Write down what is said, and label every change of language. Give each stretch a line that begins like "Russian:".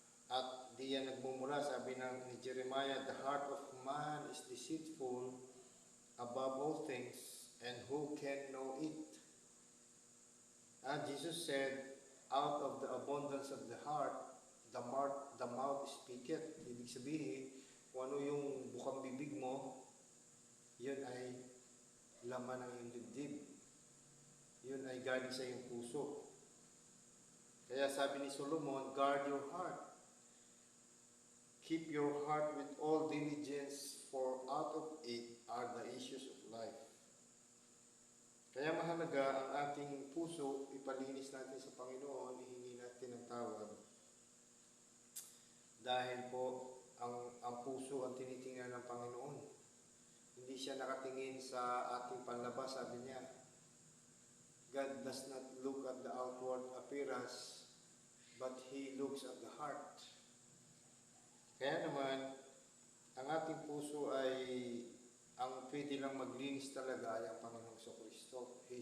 Filipino: At di yan nagmumula, sabi ni Jeremiah,
English: the heart of man is deceitful above all things, and who can know it? Jesus said, out of the abundance of the heart, the mouth speaketh.
Filipino: Ibig sabihin, kung ano yung bukang bibig mo, yun ay laman ng iyong dibdib. Yun ay galing sa iyong puso. Kaya sabi ni Solomon,
English: guard your heart. Keep your heart with all diligence, for out of it are the issues of life.
Filipino: Kaya mahalaga ang ating puso, ipalinis natin sa Panginoon, ihingi natin ng tawad. Dahil po, ang puso ang tinitingnan ng Panginoon. Hindi siya nakatingin sa ating panlabas, sabi niya.
English: God does not look at the outward appearance, but He looks at the heart.
Filipino: Kaya naman, ang ating puso ay, ang pwede lang maglinis talaga ay ang Panginoong Kristo.